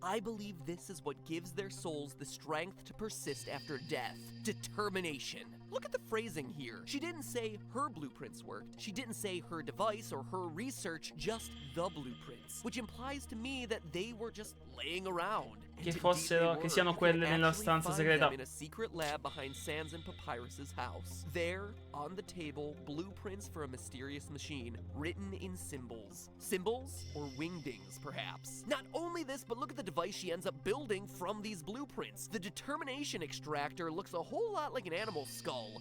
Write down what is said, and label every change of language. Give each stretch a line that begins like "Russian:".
English: I believe this is what gives their souls the strength to persist after death. Determination." Look at the phrasing here. She didn't say her blueprints worked. She didn't say her device or her research, just the blueprints, which implies to me that they were just laying around.
Italian: Che siano quelle nella stanza segreta.
English: In a secret lab behind Sans and Papyrus's house. There, on the table, blueprints for a mysterious machine, written in symbols. Symbols or wingdings, perhaps. Not only this, but look at the device she ends up building from these blueprints. The determination extractor looks a whole lot like an animal skull.